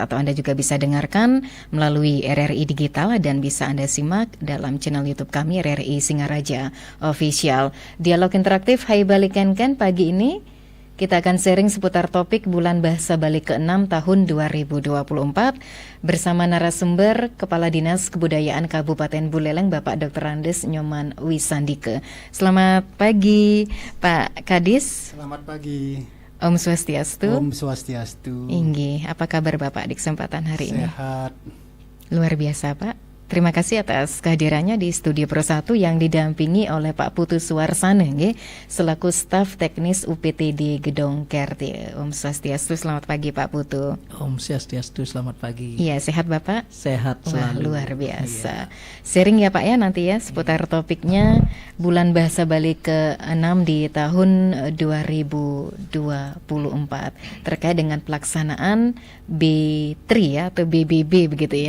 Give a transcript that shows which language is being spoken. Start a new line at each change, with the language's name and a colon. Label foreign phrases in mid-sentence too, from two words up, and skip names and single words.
Indonesian: Atau Anda juga bisa dengarkan melalui RRI Digital dan bisa Anda simak dalam channel YouTube kami RRI Singaraja Official. Dialog interaktif Hai Balikan Kan pagi ini kita akan sharing seputar topik Bulan Bahasa Bali ke-6 tahun 2024 bersama narasumber Kepala Dinas Kebudayaan Kabupaten Buleleng Bapak Dr. Andes Nyoman Wisandike. Selamat pagi Pak Kadis. Selamat pagi.
Balinese: Om Swastiastu. Om Swastiastu.
Indonesian: Inggih, apa kabar Bapak di kesempatan hari ini? Sehat. Luar biasa Pak. Terima kasih atas kehadirannya di Studio Pro 1 yang didampingi oleh Pak Putu Suwarsana selaku staf teknis UPTD Gedong Kerti.
Balinese: Om Swastiastu,
Indonesian: selamat pagi Pak Putu.
Balinese: Om Swastiastu,
Indonesian: selamat pagi. Iya, sehat Bapak? Sehat selalu. Wah, luar biasa. Sharing ya Pak ya nanti ya seputar topiknya Bulan Bahasa Bali ke-6 di tahun 2024 terkait dengan pelaksanaan B3 ya atau BBB begitu ya.